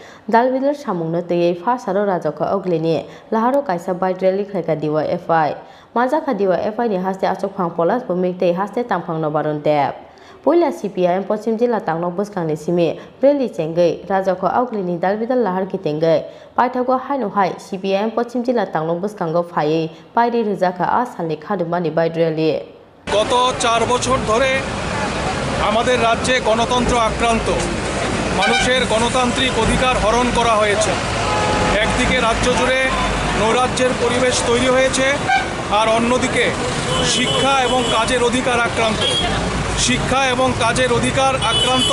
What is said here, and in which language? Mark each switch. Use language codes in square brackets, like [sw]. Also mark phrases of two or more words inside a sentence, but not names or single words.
[trp] dalbilar samungno tei pha saro rajaka oglini laharo kaisa [en] bike rally [trp] khaika DYFI majaka DYFI ni haste achok phang polas bumikte haste tamphangno barunte poila CPIM Pochim Jilla Tangnok Buskangni simi rally chengai rajaka oglini dalbidal lahar kitengai paithago haino hai CPIM Pochim Jilla Tangnok Buskango phai pairi rijaka asalni khadumani [en] bike rally [bn] গত 4 বছর ধরে আমাদের রাজ্যে গণতন্ত্র আক্রান্ত মানুষের গণতান্ত্রিক অধিকার হরণ করা হয়েছে একদিকে রাজ্য জুড়ে নৈরাজ্যের পরিবেশ তৈরি হয়েছে আর অন্যদিকে শিক্ষা এবং কাজের অধিকার আক্রান্ত শিক্ষা এবং কাজের অধিকার আক্রান্ত